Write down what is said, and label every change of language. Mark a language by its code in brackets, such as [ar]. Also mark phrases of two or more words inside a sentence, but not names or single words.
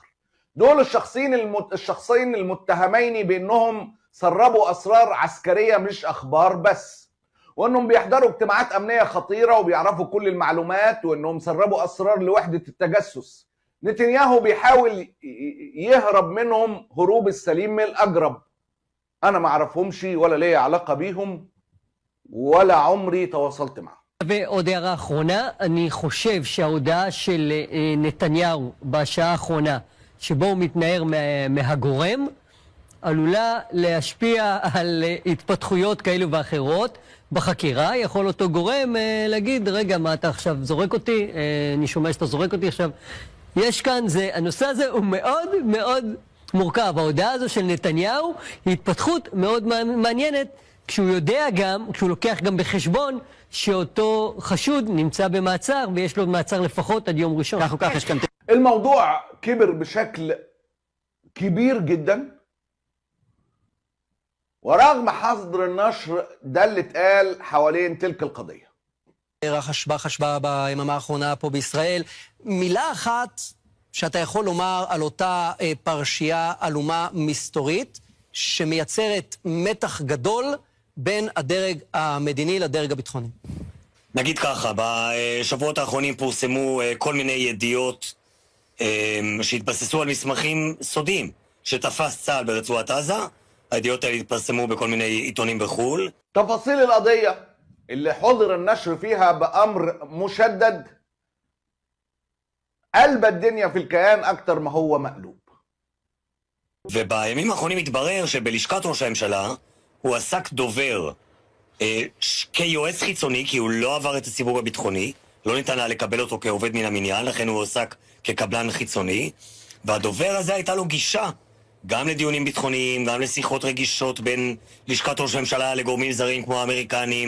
[ar] دول الشخصين المتهمين بانهم سربوا اسرار عسكرية مش اخبار بس، وانهم بيحضروا اجتماعات امنية خطيرة وبيعرفوا كل المعلومات، وانهم سربوا اسرار لوحدة التجسس. نتنياهو بيحاول يهرب منهم هروب السليم من الاجرب. انا ما اعرفهمش ولا ليا علاقة بيهم ولا عمري تواصلت معه. [he] ועוד הערה אחרונה, אני חושב שההודעה של נתניהו בשעה האחרונה, שבו הוא מתנער מהגורם, עלולה להשפיע על התפתחויות כאלו ואחרות בחקירה. יכול אותו גורם להגיד, רגע, מה אתה עכשיו זורק אותי? אני שומע שאתה זורק אותי עכשיו. יש כאן, הנושא הזה הוא מאוד מאוד מורכב. ההודעה הזו של נתניהו היא התפתחות מאוד מעניינת, כשהוא יודע גם, כשהוא לוקח גם בחשבון שאותו חשוד נמצא במעצר ויש לו מעצר לפחות עד יום ראשון. כך וכך יש כאן... [ar] الموضوع كبر بشكل كبير جدا، ورغم حظر النشر ده اللي اتقال حوالين تلك القضية. [he] חשבה ביממה האחרונה פה בישראל. מילה אחת שאתה יכול לומר על אותה פרשייה עלומה מסתורית שמייצרת מתח גדול בין הדרג המדיני לדרג הביטחוני. נגיד ככה, בשבועות האחרונים פורסמו כל מיני ידיעות שהתבססו על מסמכים סודיים שתפס צה"ל ברצועת עזה. הידיעות האלה התפרסמו בכל מיני עיתונים בחו"ל. [ar] تفاصيل القضية اللي حضر النشر فيها بأمر مشدد قلب الدنيا في الكيان أكتر ما هو مقلوب. [he] ובימים האחרונים התברר שבלשכת ראש הממשלה הוא עסק דובר כיועץ חיצוני, כי הוא לא עבר את הסיווג הביטחוני, לא ניתן היה לקבל אותו כעובד מן המניין, לכן הוא עסק כקבלן חיצוני, והדובר הזה הייתה לו גישה גם לדיונים ביטחוניים, גם לשיחות רגישות בין לשכת ראש הממשלה לגורמים זרים כמו האמריקנים.